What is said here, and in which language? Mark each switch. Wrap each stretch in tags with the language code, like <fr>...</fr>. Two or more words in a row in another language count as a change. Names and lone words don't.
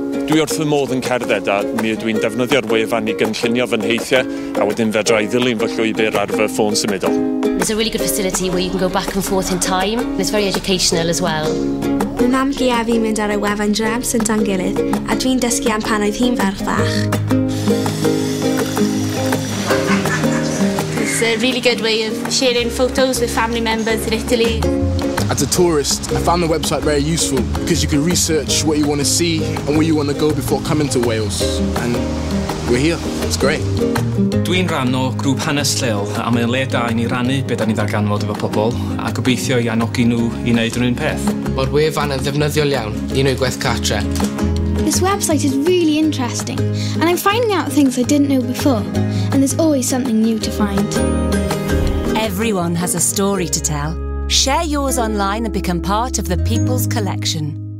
<cy>Dwi wrth fy modd yn cerdded a mi ydw i'n defnyddio'r wefan i gynllunio fy nheithiau a wedyn fedra i ddilyn fy llwybr ar fy ffôn symudol.</cy> <en>There's a really good facility where you can go back and forth in time. It's very educational as well.</en> <cy>Mae mam gi a fi'n mynd ar y wefan drefn sy'n dan gilydd a dwi'n dysgu am pan oedd hi'n ferch fach.</cy> <en>It's a really good way of sharing photos with family members in Italy. As a tourist, I found the website very useful because you can research what you want to see and where you want to go before coming to Wales. And we're here. It's great.</en> <cy>Dwi'n rhan o grŵp hanes lleol a mae'n le da i ni rannu beth da ni ddarganfod efo pobl a gobeithio i annogi nhw i wneud yr un peth. Mae'r wefan yn ddefnyddiol iawn i wneud gwaith cartre.</cy> <en>This website is really interesting and I'm finding out things I didn't know before and there's always something new to find. Everyone has a story to tell. Share yours online and become part of the People's Collection.</en>